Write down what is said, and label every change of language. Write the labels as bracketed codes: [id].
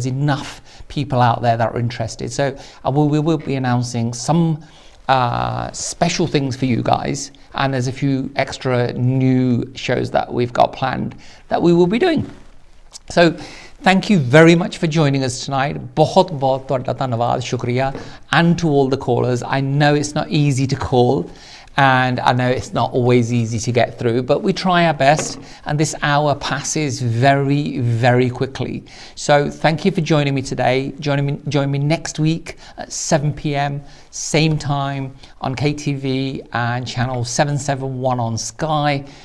[en] There's enough people out there that are interested. So we will be announcing some special things for you guys, and there's a few extra new shows that we've got planned that we will be doing. So thank you very much for joining us tonight. [pa] बहुत ਤੁਹਾਡਾ ਧੰਨਵਾਦ, ਸ਼ੁਕਰੀਆ. [en] And to all the callers, I know it's not easy to call, and I know it's not always easy to get through, but we try our best, and this hour passes very, very quickly. So thank you for joining me today. Join me next week at 7 p.m, same time on KTV and channel 771 on Sky.